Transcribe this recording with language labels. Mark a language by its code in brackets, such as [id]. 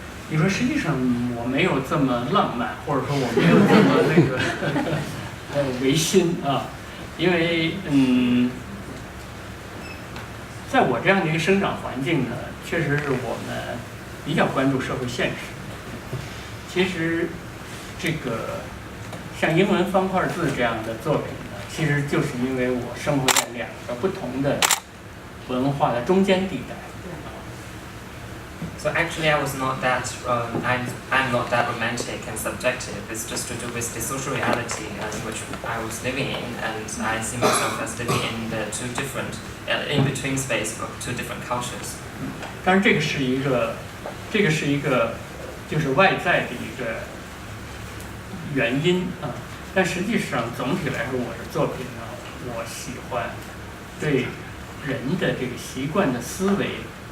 [zh] 你说实际上我没有这么浪漫，或者说我没有这么那个违心啊，因为在我这样的一个生长环境呢，确实是我们比较关注社会现实。其实这个像英文方块字这样的作品呢，其实就是因为我生活在两个不同的文化的中间地带。 [en] So actually, I was not that. I'm not that romantic and subjective. It's just to do with the social reality in which I was living in, and I see myself as living in the two different, in between space of two different cultures. [zh] 当然，这个是一个就是外在的一个原因啊。但实际上，总体来说，我的作品呢，我喜欢对人的这个习惯的思维。